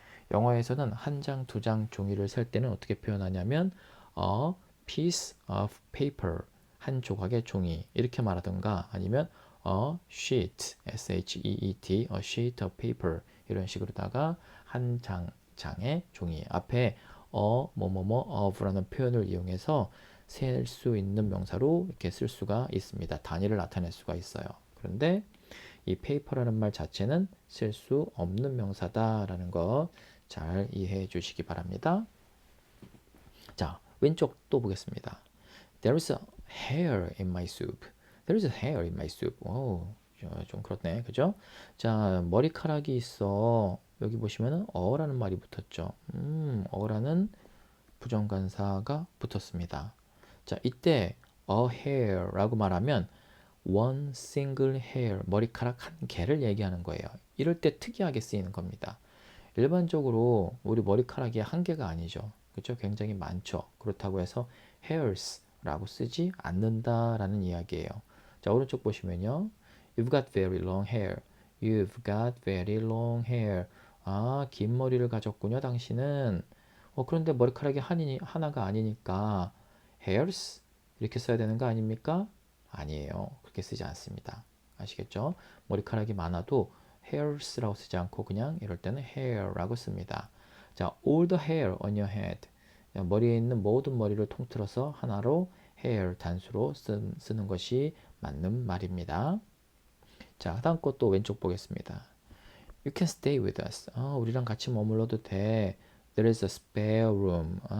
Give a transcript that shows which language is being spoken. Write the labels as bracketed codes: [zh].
[ko] 영어에서는 한 장, 두 장 종이를 셀 때는 어떻게 표현하냐면 [en] a piece of paper [ko] 한 조각의 종이 이렇게 말하든가 아니면 [en] a sheet, S-H-E-E-T, a sheet of paper [ko] 이런 식으로다가 한 장의 종이 앞에 of라는 표현을 이용해서 셀 수 있는 명사로 이렇게 쓸 수가 있습니다. 단위를 나타낼 수가 있어요. 그런데 이 paper라는 말 자체는 셀 수 없는 명사다라는 거 잘 이해해 주시기 바랍니다. 자, 왼쪽 또 보겠습니다. [en] There is a hair in my soup. There is a hair in my soup. [ko] 오, 좀 그렇네. 그죠? 자, 머리카락이 있어. 여기 보시면은 어라는 말이 붙었죠. 어라는 부정관사가 붙었습니다. 자, 이때 a hair라고 말하면 [en] one single hair, [ko] 머리카락 한 개를 얘기하는 거예요. 이럴 때 특이하게 쓰이는 겁니다. 일반적으로 우리 머리카락이 한 개가 아니죠. 그렇죠? 굉장히 많죠. 그렇다고 해서 hairs라고 쓰지 않는다라는 이야기예요. 자, 오른쪽 보시면요. [en] You've got very long hair. You've got very long hair. [ko] 아, 긴 머리를 가졌군요, 당신은. 그런데 머리카락이 하나가 아니니까 hairs 이렇게 써야 되는 거 아닙니까? 아니에요. 그렇게 쓰지 않습니다. 아시겠죠? 머리카락이 많아도 hairs라고 쓰지 않고 그냥 이럴 때는 hair라고 씁니다. [en] 자, all the hair on your head. [ko] 머리에 있는 모든 머리를 통틀어서 하나로 hair 단수로 쓰는 것이 맞는 말입니다. 자, 다음 것도 왼쪽 보겠습니다. [en] You can stay with us. [ko] 우리랑 같이 머물러도 돼. [en] There is a spare room.